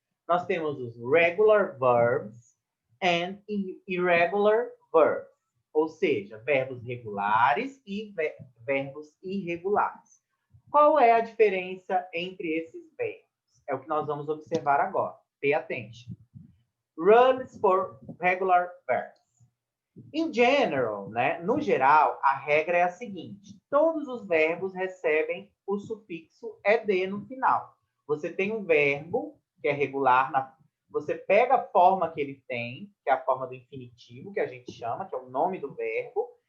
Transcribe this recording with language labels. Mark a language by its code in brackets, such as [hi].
[pt] Nós temos os [en] regular verbs and irregular verbs, [pt] ou seja, verbos regulares e verbos irregulares. Qual é a diferença entre esses verbos? É o que nós vamos observar agora. [en] Pay attention. Rules for regular verbs. In general, [pt] né, no geral, a regra é a seguinte: todos os verbos recebem o sufixo ed no final. Você tem um verbo que é regular, você pega a forma que ele tem, que é a forma do infinitivo, que a gente chama, que é o nome do verbo.